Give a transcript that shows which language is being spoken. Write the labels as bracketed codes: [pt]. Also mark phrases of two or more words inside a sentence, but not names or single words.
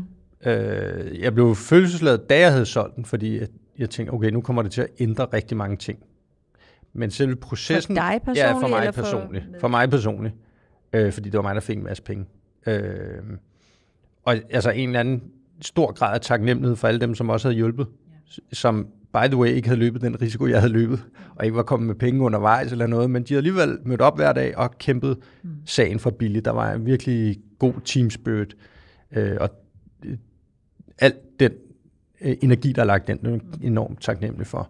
[da] Jeg blev følelsesladet, da jeg havde solgt den, fordi jeg tænkte, okay, nu kommer det til at ændre rigtig mange ting. Men selve processen... For dig personligt? Ja, for mig personligt. For mig personligt. Fordi det var mig, der fik en masse penge. Og altså en eller anden stor grad af taknemmelighed for alle dem, som også havde hjulpet. Som, [en] by the way, [da] ikke havde løbet den risiko, jeg havde løbet. Og ikke var kommet med penge undervejs eller noget. Men de havde alligevel mødt op hver dag og kæmpet sagen for billigt. Der var en virkelig god [en] team spirit. [da] Og alt den energi, der er lagt den, er enormt taknemmelig for.